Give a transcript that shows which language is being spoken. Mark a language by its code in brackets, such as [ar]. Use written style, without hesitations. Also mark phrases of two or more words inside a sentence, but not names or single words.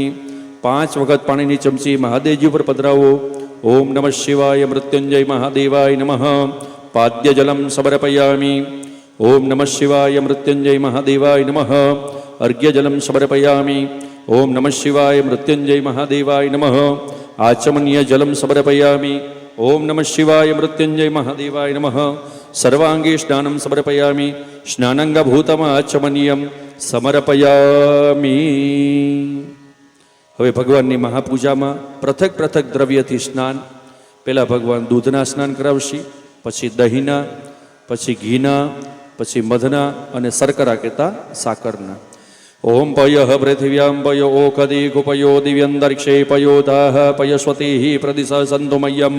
[gu] 5 વખત પાણીની ચમચી મહાદેવજી ઉપર પધરાવો. [sa] ओम नमः शिवाय मृत्युंजय महादेवाय नमः. पाद्यजलम समर्पयामि। ओम नमः शिवाय मृत्युंजय महादेवाय नमः. अर्घ्यजलम समर्पयामि। ओम नमः शिवाय मृत्युंजय महादेवाय नमः. आचमनीय जलम समर्पयामि। ओम नमः शिवाय मृत्युंजय महादेवाय नमः। सर्वांगे स्नानं समर्पयामि। स्नानांगभूतम आचमनीयम समर्पयामि। [gu] હવે ભગવાનની મહાપૂજામાં પૃથક પૃથક દ્રવ્યથી સ્નાન. પહેલાં ભગવાન દૂધના સ્નાન કરાવશે, પછી દહીંના, પછી ઘીના, પછી મધના અને શર્કરા કહેતા સાકરના. [sa] ओम पय पृथिव्याम पय ओकदी गुपयो दिव्यंतरिक्षे पयो दाह पयस्वती प्रदिश संतुमयम.